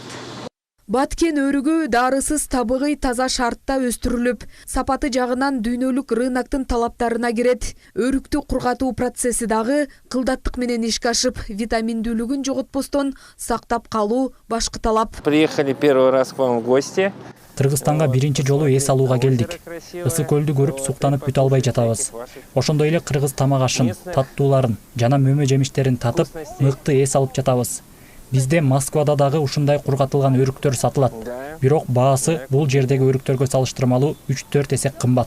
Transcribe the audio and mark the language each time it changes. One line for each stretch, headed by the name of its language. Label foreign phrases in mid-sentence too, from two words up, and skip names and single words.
Kyrgyz: Баткен өрүгү дарысыз, табыгы таза шартта өстүрүлүп, сапаты жагынан дүйнөлүк рыноктун талаптарына кирет. Өрүктү кургатуу процесси дагы кылдаттык менен ишке ашып, витаминдүүлүгүн жоготпостон сактап калуу башкы талап.
Russian: Приехали первый раз к вам в гости.
Kyrgyz: Кыргызстанга биринчи жолу эс алууга келдик. Ысык көлдү көрүп суктанып бүтө албай жатабыз. Ошондой эле кыргыз тамак ашын, таттууларын жана мөмө жемиштерин татып, мыкты эс алып жатабыз. Бизде Москвада дагы ушундай кургатылган өрүктөр сатылат. Бирок баасы бул жердеги өрүктөргө салыштырмалуу 3-4 эсе кымбат.